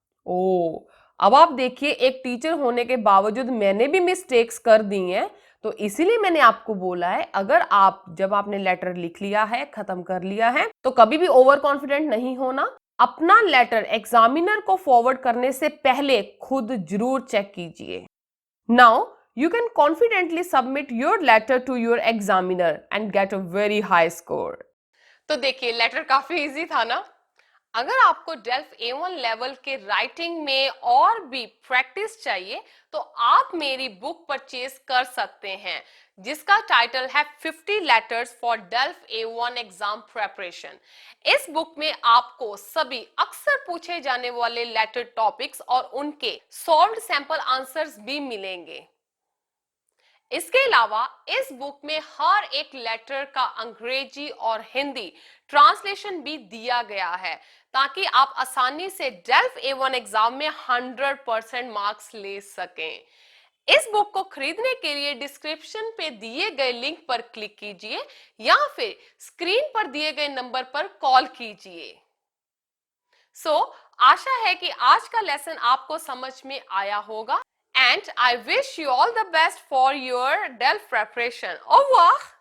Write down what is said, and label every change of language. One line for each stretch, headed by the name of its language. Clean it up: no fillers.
Hindi: ओ, अब आप देखिए एक टीचर होने के बावजूद मैंने भी मिस्टेक्स कर दी हैं, तो इसीलिए मैंने आपको बोला है अगर आप जब आपने लेटर लिख लिया है, खत्म कर लिया है, तो कभी भी ओवर कॉन्फिडेंट नहीं होना. अपना लेटर एग्जामिनर को फॉरवर्ड करने से पहले खुद जरूर चेक कीजिए.
English: Now you can confidently submit your letter to your examiner and get a very high score.
Hindi: तो देखिए लेटर काफी इजी था ना. अगर आपको डेल्फ A1 लेवल के राइटिंग में और भी प्रैक्टिस चाहिए तो आप मेरी बुक परचेज कर सकते हैं, जिसका टाइटल है 50 letters for delve A1 exam preparation. इस बुक में आपको सभी अक्सर पूछे जाने वाले लेटर टॉपिक्स और उनके सॉल्व्ड सैंपल आंसर्स भी मिलेंगे. इसके अलावा इस बुक में हर एक लेटर का अंग्रेजी और हिंदी ट्रांसलेशन भी दिया गया है, ताकि आप आसानी से डेल्फ A1 एग्जाम में 100% मार्क्स ले सकें. इस बुक को खरीदने के लिए डिस्क्रिप्शन पे दिए गए लिंक पर क्लिक कीजिए या फिर स्क्रीन पर दिए गए नंबर पर कॉल कीजिए. आशा है कि आज का लेसन आपको समझ में आया होगा.
English: And I wish you all the best for your DELF preparation.
French: Au revoir!